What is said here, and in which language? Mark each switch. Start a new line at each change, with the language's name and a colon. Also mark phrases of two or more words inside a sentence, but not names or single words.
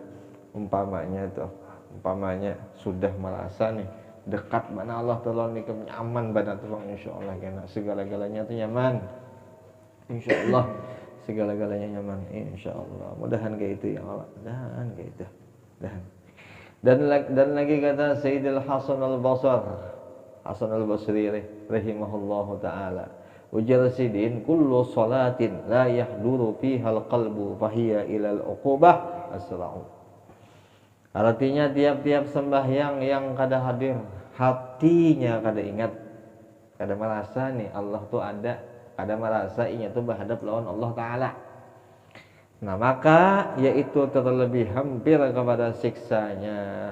Banjar: Umpamanya sudah merasa nih dekat mana Allah tolong nih nyaman badan tuh insyaallah kena segala-galanya tuh nyaman insyaallah segala-galanya nyaman insyaallah mudahan kayak itu ya Allah mudahan kayak itu
Indonesian: dan lagi kata
Arabic: سيدي الحسن البصري رحمه الله تعالى
Banjar: ujar sidin
Arabic: كل صلاة لا يحضر فيها القلب فهي إلى العقوبة أسرع.
Banjar: Artinya tiap-tiap sembahyang yang kada hadir hatinya kada ingat, kada merasa nih Allah tuh ada, kada merasa inya tuh berhadap lawan Allah Ta'ala.
Indonesian: Nah maka yaitu terlebih hampir kepada siksanya.